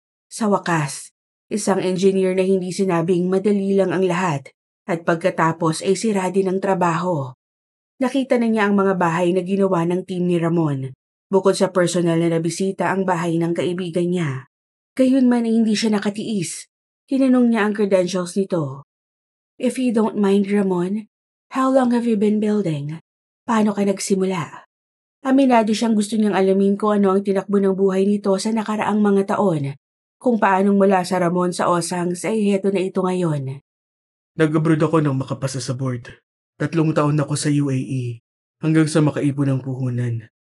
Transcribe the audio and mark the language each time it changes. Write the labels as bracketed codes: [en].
[tl] Sa wakas, isang engineer na hindi sinabing madali lang ang lahat at pagkatapos ay sira din ang trabaho. Nakita na niya ang mga bahay na ginawa ng team ni Ramon. Bukod sa personal na nabisita ang bahay ng kaibigan niya. Gayunman ay hindi siya nakatiis. Tinanong niya ang credentials nito. [en] If you don't mind, Ramon, how long have you been building? [tl] Paano ka nagsimula? Aminado siyang gusto niyang alamin kung ano ang tinakbo ng buhay nito sa nakaraang mga taon. Kung paanong mula sa Ramon sa Osangs ay heto na ito ngayon. Nag-abroad ako nang makapasa sa board. 3 taon ako sa UAE hanggang sa makaipon ng puhunan.